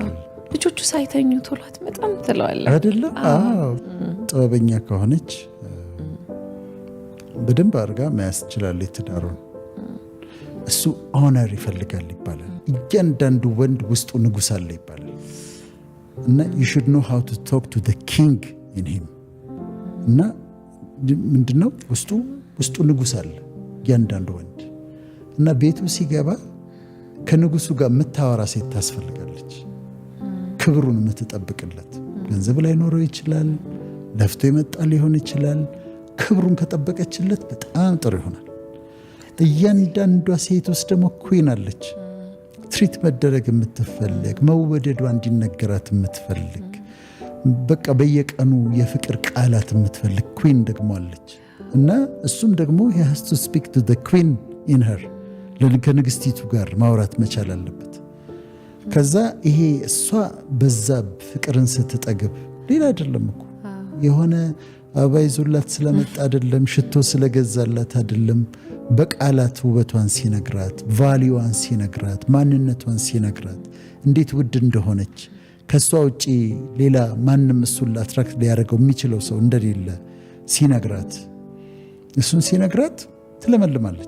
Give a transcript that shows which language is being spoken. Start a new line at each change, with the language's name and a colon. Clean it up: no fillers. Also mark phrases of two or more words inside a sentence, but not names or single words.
Amharic: ልጆቹ ሳይተኙ ቶሎ አትመጣም ትለዋለህ አይደለም? ጥበበኛ ከሆነች በደንብ አድርጋ መያዝ ትችላለች ትዳሩን። እሱ ኦነር ይፈልጋል ይባላል። እያንዳንዱ ወንድ ውስጡ ንጉሥ አለ ይባላል። እና
English: you should know how to talk to the king in him
Amharic: እና ምንድነው ውስጡ ንጉስ አለ እያንዳንዱ ወንድ እና ቤቱ ሲገባ ከንጉሱ ጋር የምታወራ ሴት ታስፈልጋለች። ክብሩን የምትጠብቅለት ገንዘብ ላይ ኖረው ይችላል፣ ለፍቶ ይመጣ ሊሆን ይችላል። ክብሩን ከጠበቀችለት በጣም ጥሩ ይሆናል። እያንዳንዷ ሴት ውስጥ ደግሞ ኩዊን አለች። ትሪት መደረግ የምትፈልግ መወደዷ እንዲነገራት የምትፈልግ በቃ በየቀኑ የፍቅር ቃላት የምትፈልግ ኩዊን ደግሞ አለች እና እሱም ደግሞ
English: he has to speak to the queen in her
Amharic: ከንግስቲቱ ጋር ማውራት መቻል አለበት። ከዛ ይሄ እሷ በዛ ፍቅርን ስትጠግብ ሌላ አይደለም እኮ የሆነ አበባ ይዞላት ስለመጣ አይደለም፣ ሽቶ ስለገዛላት አይደለም፣ በቃላት ውበቷን ሲነግራት፣ ቫሊዋን ሲነግራት፣ ማንነቷን ሲነግራት፣ እንዴት ውድ እንደሆነች ከሷ ውጪ ሌላ ማንም እሱን አትራክት ሊያደርገው የሚችለው ሰው እንደሌለ ሲነግራት፣ እሱን ሲነግራት ትለመልማለች።